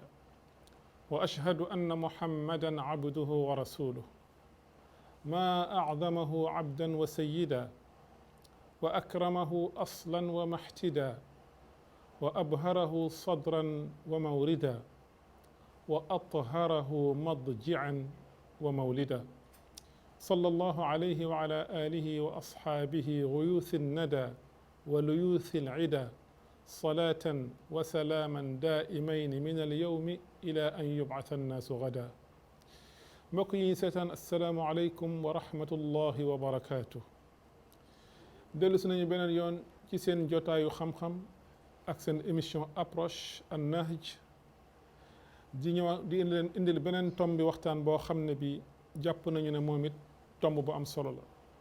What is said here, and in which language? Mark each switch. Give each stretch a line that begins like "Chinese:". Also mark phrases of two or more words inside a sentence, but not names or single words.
Arabic: وأشهد أن محمدا عبده ورسوله ما أعظمه عبدا وسيدا وأكرمه أصلا ومحتدا وأبهره صدرا وموردا وأطهره مضجعا ومولدا. صلى الله عليه وعلى آله وأصحابه غيوث الندى وليوث العدا صلاة وسلاما دائمين من اليوم إلى أن يبعث الناس غدا.
Wolof: mbokk yi seetaan
Arabic: السلام عليكم ورحمة الله وبركاته.
Wolof: dellu si nañu beneen yoon ci seen jotaayu xam-xam ak seen émission approche an nahj di ñëw di leen indil beneen tomb bi waxtaan boo xam ne bi jàpp nañu ne moom it tomb bu am solo la.